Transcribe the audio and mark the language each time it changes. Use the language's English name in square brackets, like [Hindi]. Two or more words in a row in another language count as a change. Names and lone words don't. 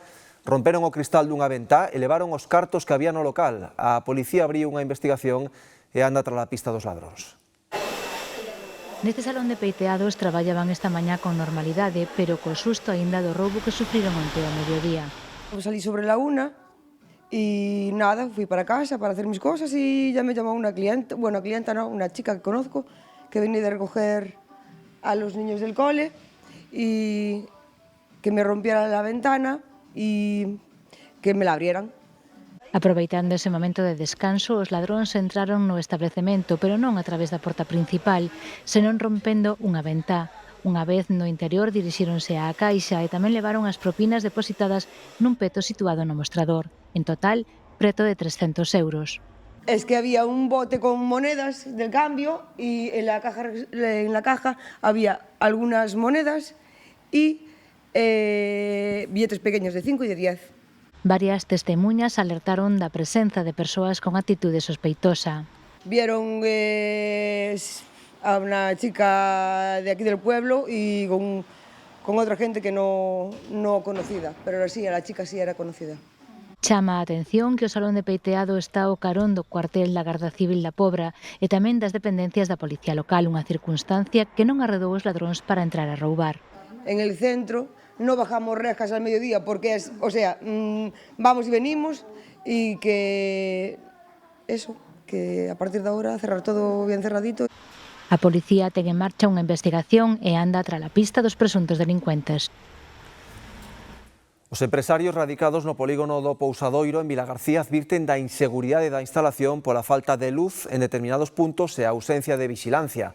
[Galician] Romperon o cristal dunha ventá e levaron os cartos que había no local. A policía abriu unha investigación e anda tras a pista dos ladróns. Neste salón de peiteados traballaban esta mañá con normalidade, pero co susto aínda do roubo que sufriron onte ao mediodía. [Spanish] Salí sobre la 1 y nada, fui para casa para hacer mis cosas y ya me llamó una clienta, bueno, clienta no, una chica que conozco, que venía de recoger a los niños del cole y que me rompieran la ventana y que me la abrieran. [Galician] Aproveitando ese momento de descanso, os ladróns entraron no establecemento, pero non a través da porta principal, senón rompendo unha ventá. Unha vez no interior dirixíronse á caixa e tamén levaron as propinas depositadas nun peto situado no mostrador. En total, preto de 300 euros. [Spanish] Es que había un bote con monedas de cambio y en la caja había algunas monedas y billetes pequeños de 5 y de 10. [Galician] Varias testemuñas alertaron da presenza de persoas con actitude sospeitosa. [Spanish] Vieron a una chica de aquí del pueblo y con otra gente que no conocida, pero sí, a la chica sí era conocida. [Galician] Chama a atención que o salón de peiteado está ao carón do cuartel da Garda Civil da Pobra e tamén das dependencias da Policía Local, unha circunstancia que non arredou os ladróns para entrar a roubar. [Spanish] En el centro no bajamos rejas al mediodía porque es, o sea, vamos y venimos y que eso, que a partir de ahora cerrar todo bien cerradito. [Galician] A policía ten en marcha unha investigación e anda tras a pista dos presuntos delincuentes. Os empresarios radicados no polígono do Pousadoiro en Vilagarcía advirten da inseguridade da instalación pola falta de luz en determinados puntos e a ausencia de vixilancia.